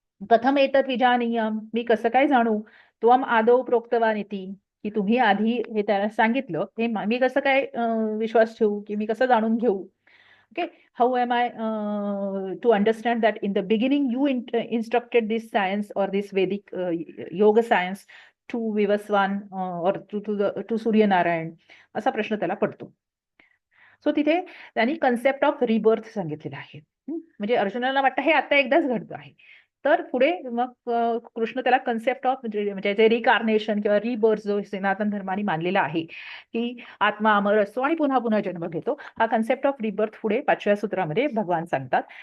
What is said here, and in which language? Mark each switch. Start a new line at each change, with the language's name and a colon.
Sanskrit: कथम एतत् विजानीयाम,
Marathi: मी कसं काय जाणू,
Sanskrit: त्वम आदौ प्रोक्तवान इति,
Marathi: की तुम्ही आधी हे त्याला सांगितलं, हे मी कसं काय विश्वास ठेवू, की मी कसं जाणून घेऊ.
English: Okay, how am I to understand that in the beginning you instructed this science or this Vedic yoga science to Vivaswan or to Surya Narayan,
Marathi: असा प्रश्न त्याला पडतो. सो तिथे त्यांनी
English: concept of rebirth
Marathi: सांगितलेलं आहे. म्हणजे अर्जुनाला वाटतं हे आता एकदाच घडतं आहे. तर पुढे मग कृष्ण त्याला कन्सेप्ट ऑफ म्हणजे रिकार्नेशन किंवा रिबर्थ जो सनातन धर्माने मानलेला आहे की आत्मा अमर असतो आणि पुन्हा पुन्हा जन्म घेतो, हा
English: concept of rebirth
Marathi: पुढे 5व्या सूत्रामध्ये भगवान सांगतात.